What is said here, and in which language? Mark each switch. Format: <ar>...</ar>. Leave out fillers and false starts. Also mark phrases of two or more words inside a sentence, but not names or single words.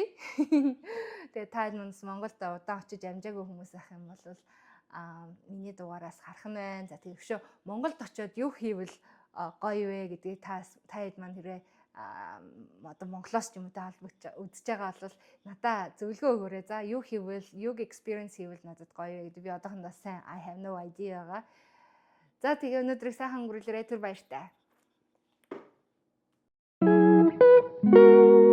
<mn>Тэгээд та Монголд удаан очиж амжаагүй хүмүүс ах юм бол миний дугаараас харах нь байна. За тэгээд өшөө Монголд очиод юу хийвэл гоё вэ гэдгийг та хэд маань хэрэг одоо Монголоос ч юм уу та холбогдож үзэж байгаа бол надаа зөвлөгөө өгөөрэй. За юу хийвэл, юуг experience хийвэл надад гоё вэ гэдэг би одоохондоо сайн</mn> <en>I have no idea</en> <mn>байгаа. За тэгээ өнөөдрийг сайхан өнгөрүүлээрэй. Түр баяртай.</mn>